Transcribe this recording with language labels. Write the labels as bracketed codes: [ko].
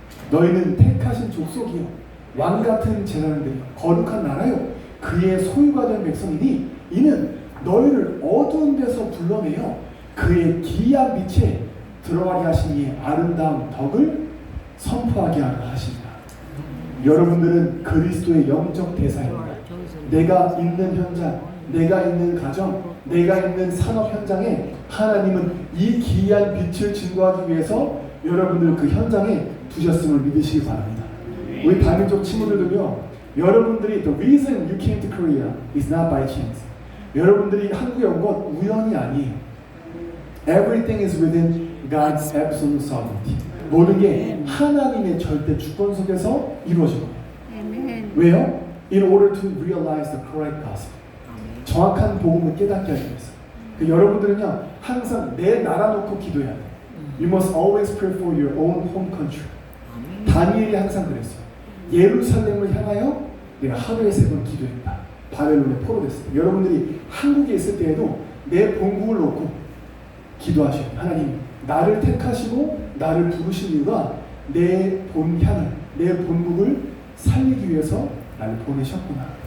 [ko] 너희는 택하신 족속이요 왕같은 제사장들이요 거룩한 나라요 그의 소유가 된 백성이니 이는 너희를 어두운 데서 불러내어 그의 기이한 빛에 들어가게 하신 이의 아름다운 덕을 선포하게 하라 하십니다. 여러분들은 그리스도의 영적 대사입니다. 내가 있는 현장, 내가 있는 가정, 내가 있는 산업 현장에 하나님은 이 기이한 빛을 증거하기 위해서 여러분들을 그 현장에 두셨음을 믿으시기 바랍니다. 우리 다민족 친구들도요, 여러분들이 [en] the reason you came to Korea is not by chance. [ko] 여러분들이 한국에 온 건 우연이 아니에요. [en] Everything is within God's absolute sovereignty. [ko] 모든 게 하나님의 절대 주권 속에서 이루어지고. 왜요? [en] In order to realize the correct gospel. [ko] 정확한 복음을 깨닫게 하기 위해서. 여러분들은요, 항상 내 나라 놓고 기도해야 돼요. [en] You must always pray for your own home country. [ko] 다니엘이 항상 그랬어요. 예루살렘을 향하여 내가 하루에 3번 기도했다. 바벨론에 포로됐을 때. 여러분들이 한국에 있을 때에도 내 본국을 놓고 기도하셔요. 하나님, 나를 택하시고 나를 부르신 이유가 내 본향을, 내 본국을 살리기 위해서 나를 보내셨구나.